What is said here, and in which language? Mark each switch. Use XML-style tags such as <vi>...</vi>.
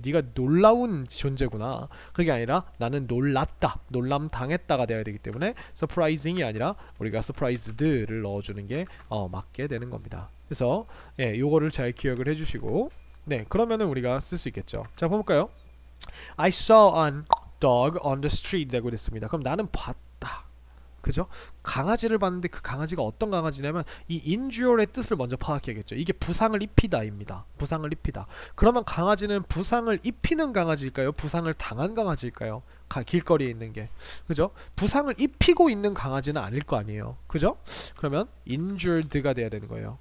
<ko>네가 놀라운 존재구나. 그게 아니라 나는 놀랐다, 놀람 당했다가 돼야 되기 때문에 surprising이 아니라 우리가 surprised를 넣어주는 게 맞게 되는 겁니다. 그래서 예, 요거를 잘 기억을 해주시고, 네, 그러면은 우리가 쓸 수 있겠죠. 자, 볼까요?</ko> <en>I saw an dog on the street</en> <ko>라고 됐습니다. 그럼 나는 봤다, 그죠? 강아지를 봤는데 그 강아지가 어떤 강아지냐면 이 injure의 뜻을 먼저 파악해야겠죠. 이게 부상을 입히다입니다. 부상을 입히다. 그러면 강아지는 부상을 입히는 강아지일까요? 부상을 당한 강아지일까요? 길거리에 있는 게, 그죠? 부상을 입히고 있는 강아지는 아닐 거 아니에요, 그죠? 그러면 injured가 돼야 되는 거예요.</ko>